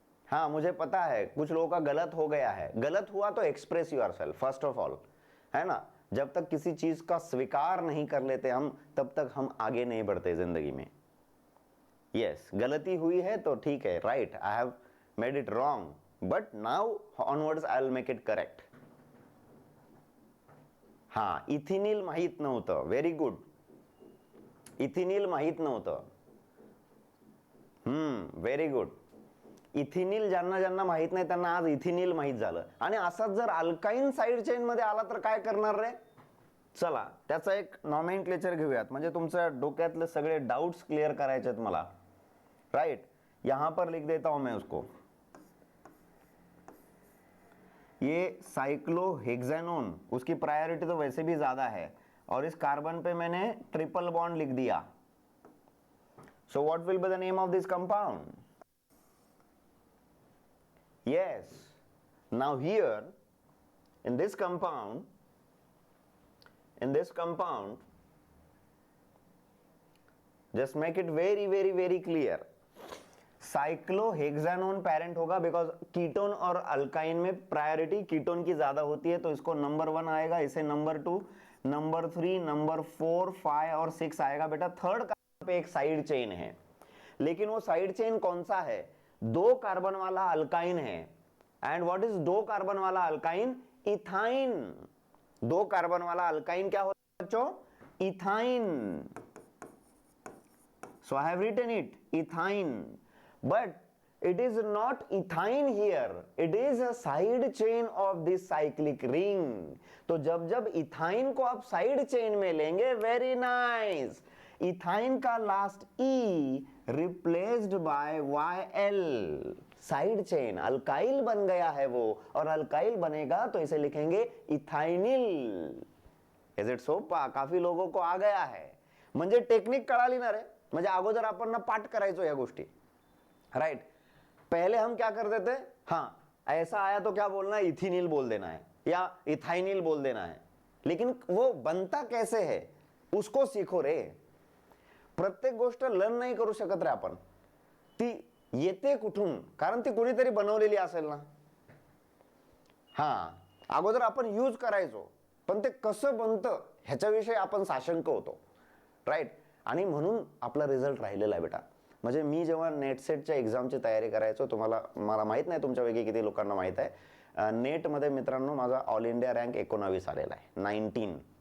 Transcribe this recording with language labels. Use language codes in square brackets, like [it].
[hi] हाँ, मुझे पता है कुछ लोगों का गलत हो गया है। गलत हुआ तो [en] express yourself first of all, [hi] है ना? जब तक किसी चीज का स्वीकार नहीं कर लेते हम, तब तक हम आगे नहीं बढ़ते जिंदगी में। [en] yes, [hi] गलती हुई है तो ठीक है, [en] Right, I have made it wrong, but now onwards I will make it correct. [mr] हाँ, इथेनिल माहित नव्हतं, व्हेरी गुड, इथेनिल माहित नव्हतं, व्हेरी गुड। इथेनिल ज्यांना माहित नाही त्यांना आज इथेनिल माहित झालं। आणि असाच जर अल्काइन साइड चेन मध्ये आला तर काय करणार रे? चला त्याचा एक नॉमेनक्लेचर घेऊयात, म्हणजे तुमच्या डोक्यातले सगळे डाउट्स क्लियर करायचे आहेत मला, राइट? [hi] यहां पर लिख देता हूं मैं उसको, ये साइक्लोहेक्सानोन, उसकी प्रायोरिटी तो वैसे भी ज्यादा है, और इस कार्बन पे मैंने ट्रिपल बॉन्ड लिख दिया। [en] So what will be the name of this compound? Yes, now here in this compound, just make it very clear, [hi] cyclohexanone parent होगा, बिकॉज कीटोन और अल्काइन में प्रायोरिटी कीटोन की ज्यादा होती है, तो इसको नंबर 1 आएगा, इसे नंबर 2, नंबर 3, नंबर 4, 5 और 6 आएगा। बेटा थर्ड कार्बन पे एक साइड चेन है, लेकिन वो साइड चेन कौन सा है? 2 कार्बन वाला अल्काइन है। [en] and what is [hi] 2 कार्बन वाला अल्काइन? इथाइन। 2 कार्बन वाला अल्काइन क्या होता है बच्चों? Ethyne. [en] So I have written it, ethine, but it is not ethine here, it is a side chain of this cyclic ring. [hi] तो जब जब इथाइन को आप साइड चेन में लेंगे, वेरी नाइस, इथाइन का last E replaced by YL, side chain, alkyl बन गया है वो, और अल्काइल बनेगा तो इसे लिखेंगे इथाइनिल. [en] Is it so? [hi] काफी लोगों को आ गया है. [mr] म्हणजे टेक्निक कळाली ना रे. म्हणजे अगोदर आपण ना पाठ करायचो या गोष्टी, राइट. [hi] पहले हम क्या करते थे, हाँ ऐसा आया तो क्या बोलना है, इथिनिल बोल देना है या इथाइनिल बोल देना है, लेकिन वो बनता कैसे है उसको सीखो रे. [mr] प्रत्येक गोष्ट लर्न नाही करू शकत रे आपण, ती येते कुठून, कारण ती कुणीतरी बनवलेली असेल ना. हा, अगोदर आपण यूज करायचो, पण ते कसं बनतं ह्याच्याविषयी आपण साशंक होतो, राईट. आणि म्हणून आपला रिझल्ट राहिलेला आहे बेटा. म्हणजे मी जेव्हा नेट सेटच्या एक्झामची तयारी करायचो, मला माहित नाही तुमच्यापैकी किती लोकांना माहित आहे, नेटमध्ये मित्रांनो माझा ऑल इंडिया रँक 19 आलेला आहे, 19.